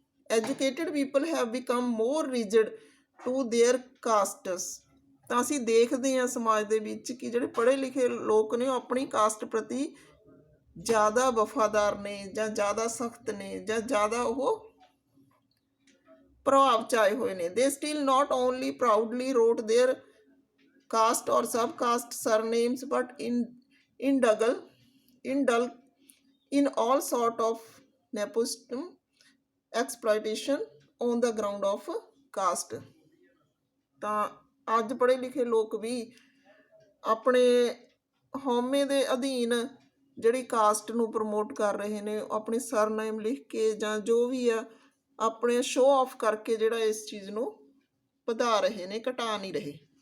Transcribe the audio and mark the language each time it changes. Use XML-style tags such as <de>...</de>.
<en>Educated people have become more rigid to their castes.</en> <pa>ਤਾਂ ਅਸੀਂ ਦੇਖਦੇ ਹਾਂ ਸਮਾਜ ਦੇ ਵਿੱਚ ਕਿ ਜਿਹੜੇ ਪੜ੍ਹੇ ਲਿਖੇ ਲੋਕ ਨੇ ਉਹ ਆਪਣੀ ਕਾਸਟ ਪ੍ਰਤੀ ਜ਼ਿਆਦਾ ਵਫਾਦਾਰ ਨੇ ਜਾਂ ਜ਼ਿਆਦਾ ਸਖਤ ਨੇ ਜਾਂ ਜ਼ਿਆਦਾ ਉਹ ਪ੍ਰਭਾਵ 'ਚ ਆਏ ਹੋਏ ਨੇ।</pa> <en>They still not only proudly wrote their caste or subcaste surnames, but indulge in all sort of nepotism, exploitation on the ground of caste।</en> <pa>ਤਾਂ ਅੱਜ ਪੜ੍ਹੇ ਲਿਖੇ ਲੋਕ ਵੀ ਆਪਣੇ ਹਉਮੈ ਦੇ ਅਧੀਨ ਜਿਹੜੀ ਕਾਸਟ ਨੂੰ ਪ੍ਰਮੋਟ ਕਰ ਰਹੇ ਨੇ, ਆਪਣੇ ਸਰਨੇਮ ਲਿਖ ਕੇ ਜਾਂ ਜੋ ਵੀ ਆ ਆਪਣੇ ਸ਼ੋਅ ਆਫ ਕਰਕੇ ਜਿਹੜਾ ਇਸ ਚੀਜ਼ ਨੂੰ ਵਧਾ ਰਹੇ ਨੇ, ਘਟਾ ਨਹੀਂ ਰਹੇ।</pa>